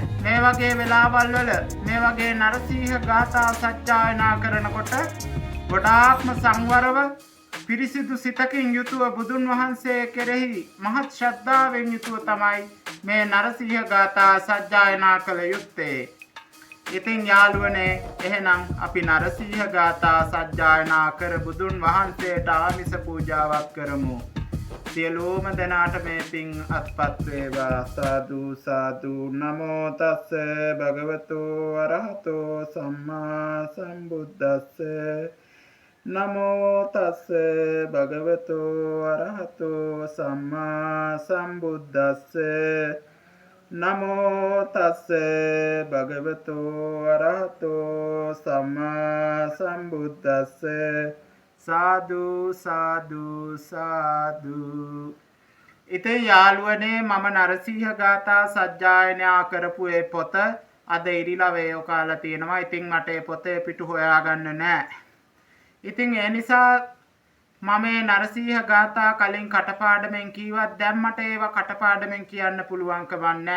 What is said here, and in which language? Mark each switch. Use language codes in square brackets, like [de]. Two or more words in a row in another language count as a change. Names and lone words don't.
[si] මේ වගේ වෙලාවල් වල මේ වගේ නරසීහ ගාථා සජ්ජායනා කරනකොට ගොඩාක්ම සංවරව පිරිසිදු සිතකින් යුතුව බුදුන් වහන්සේ කෙරෙහි මහත් ශ්‍රද්ධාවෙන් යුතුව තමයි මේ නරසීහ ගාථා සජ්ජායනා කළ යුත්තේ. ඉතින් යාළුවනේ එහෙනම් අපි නරසීහ ගාථා සජ්ජායනා කර බුදුන් වහන්සේට ආමිස පූජාවක් කරමු. සියලුම දෙනාට මේ පින් අත්පත් වේවා. සාදු සාදු. [pi] නමෝ තස්ස භගවතු අරහතෝ සම්මා සම්බුද්දස්ස. නමෝ තස්ස භගවතු අරහතෝ සම්මා සම්බුද්දස්ස. නමෝ තස්ස භගවතු අරහතෝ සම්මා සම්බුද්දස්ස. [si] සාදු සාදු සාදු. ඉතින් යාළුවනේ මම නරසීහ ගාථා සජ්ජායනා කරපු ඒ පොත අද ඉරිලා වේයෝ කාලා තියෙනවා. ඉතින් මට ඒ පොතේ පිටු හොයාගන්න නෑ. ඉතින් ඒ නිසා මම මේ නරසීහ ගාථා කලින් කටපාඩමෙන් කීවත් දැන් මට ඒවා කටපාඩමෙන් කියන්න පුළුවන්කම නැහැ.